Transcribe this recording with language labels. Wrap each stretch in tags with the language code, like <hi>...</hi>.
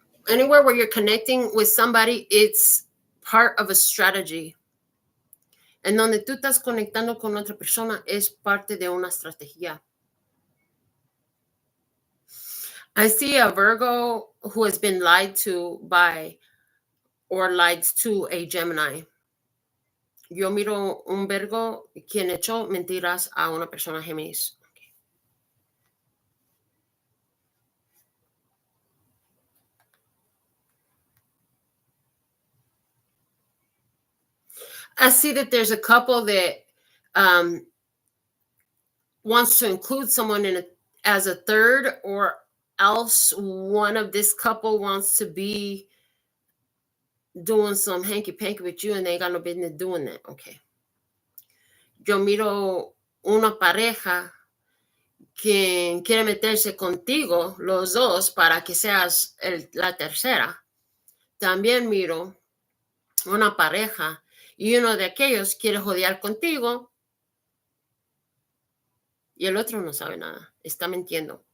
<en>Anywhere where you're connecting with somebody, it's part of a strategy.</en> <es>En donde tú estás conectando con otra persona es parte de una estrategia.</es> <en>I see a Virgo who has been lied to by or lied to a Gemini.</en> <es>Yo miro un Virgo quien echó mentiras a una persona Géminis.</es> <en>I see that there's a couple that wants to include someone as a third, or else one of this couple wants to be doing some hanky-panky with you and they ain't got no business doing that. Okay.</en> <es>Yo miro una pareja que quiere meterse contigo, los dos, para que seas la tercera. También miro una pareja y uno de aquellos quiere jodear contigo y el otro no sabe nada. Está mintiendo.</es>